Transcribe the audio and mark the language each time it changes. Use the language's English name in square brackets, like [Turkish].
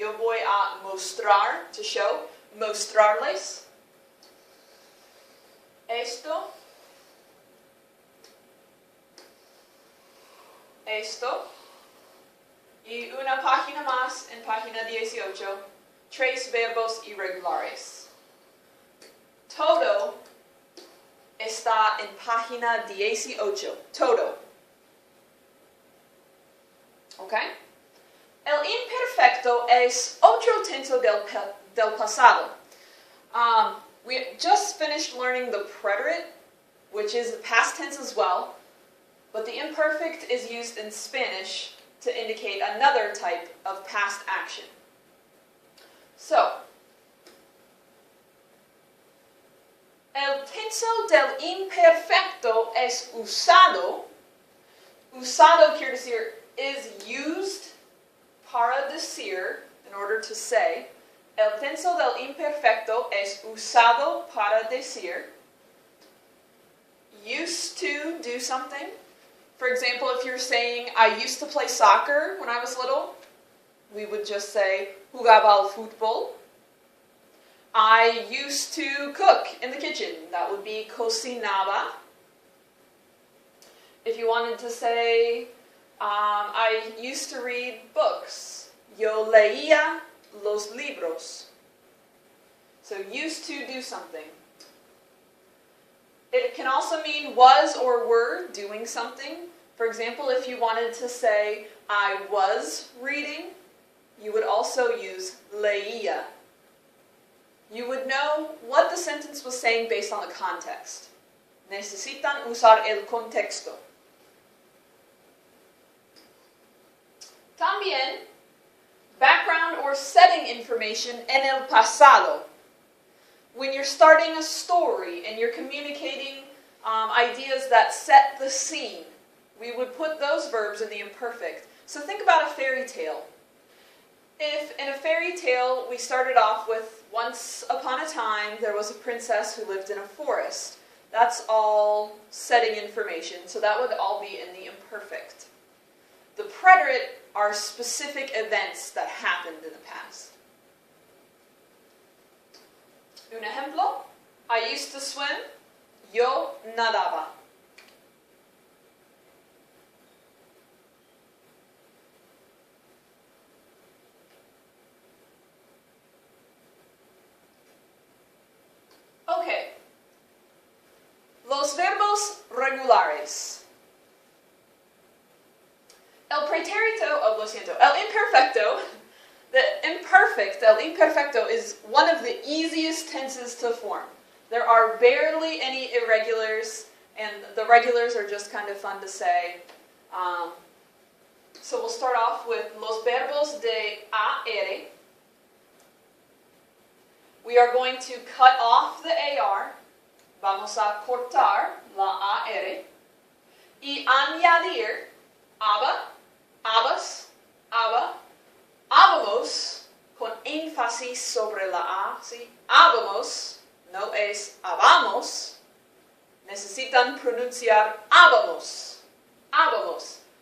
[Spanish] Yo voy a mostrar, [English] to show, [Spanish] mostrarles esto, y una página más en página 18, 3 verbos irregulares. Todo está en página 18. Todo. ¿Ok? El imperfecto es otro tense del pasado. [English] We just finished learning the preterite, which is the past tense as well, but the imperfect is used in Spanish to indicate another type of past action. [Spanish] So, el tense del imperfecto es usado. Usado quiere decir [English] is used [Spanish] para decir, [English] in order to say. [Spanish] El tense del imperfecto es usado para decir. [English] Used to do something. For example, if you're saying, I used to play soccer when I was little, we would just say, [Spanish] jugaba al fútbol. [English] I used to cook in the kitchen. That would be cocinaba. If you wanted to say, I used to read books. [Spanish] Yo leía los libros. [English] So used to do something. It can also mean was or were doing something. For example, if you wanted to say, I was reading, you would also use leía. You would know what the sentence was saying based on the context. [Spanish] Necesitan usar el contexto. También, [English] background or setting information [Spanish] en el pasado. [English] When you're starting a story and you're communicating ideas that set the scene, we would put those verbs in the imperfect. So think about a fairy tale. If in a fairy tale we started off with, once upon a time there was a princess who lived in a forest. That's all setting information, so that would all be in the imperfect. The preterite are specific events that happened in the past. [Spanish] Un ejemplo, [English] I used to swim, [Spanish] yo nadaba. Okay. Los verbos regulares. El pretérito, lo siento, el imperfecto. [English] The imperfect, el imperfecto, is one of the easiest tenses to form. There are barely any irregulars, and the regulars are just kind of fun to say. So we'll start off with los verbos de AR. We are going to cut off the AR. [Spanish] Vamos a cortar la AR. Y añadir aba, abas, aba, habamos, con énfasis sobre la A, ¿sí? Habamos, no es habamos. Necesitan pronunciar habamos, habamos.